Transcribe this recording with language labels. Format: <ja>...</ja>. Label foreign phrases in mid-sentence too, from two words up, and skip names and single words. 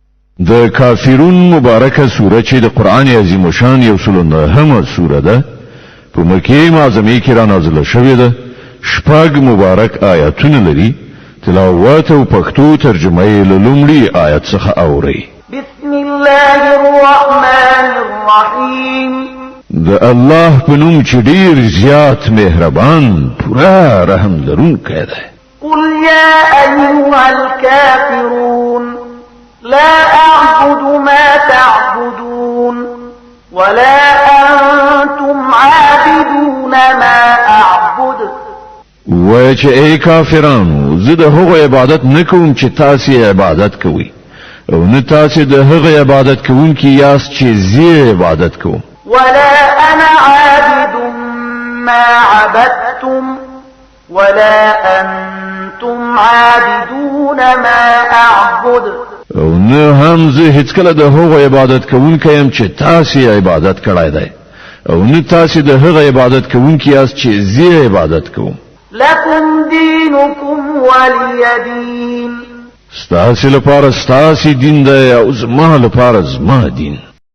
<ps>د کافرون مبارکه سوره چې د قران عظیم شان یو سلنه سوره ده په مکه معظمه کې را نازله شوې ده شپږ مبارک آیاتونه لري تلاوت او پښتو ترجمه یې له لومړي آیت څخه اوري</ps> <ar>بسم الله الرحمن الرحیم</ar> <ps>د الله په نوم چې ډیر زیات مهربان پورا رحم لرونکی دی</ps> <ar>قل يا أيها الكافرون لا أعبد ما تعبدون ولا أنتم عابدون ما أعبد</ar> <ps>وای چې ای کافرانو زه د هغو عبادت نکوم چې تاسو عبادت کوئ او نه تاسو د هغو عبادت کوونکي یاست چې زه عبادت کوم</ps> <ar>ولا أنا عابد ما عبدتم ولا أنتم عابدون ما أعبد</ar> <ps>او نه هم زه هیڅ کله د هغو عبادت کوونکی يم چې تاسو عبادت کړای دی او نه تاسو د هغو عبادت کوونکی یاست چې زه عبادت کوم</ps> <ar>لكم دينكم ولي دين</ar> <ps>ستاسو لپاره ستاسو دین دی او زما لپاره زما دین</ps>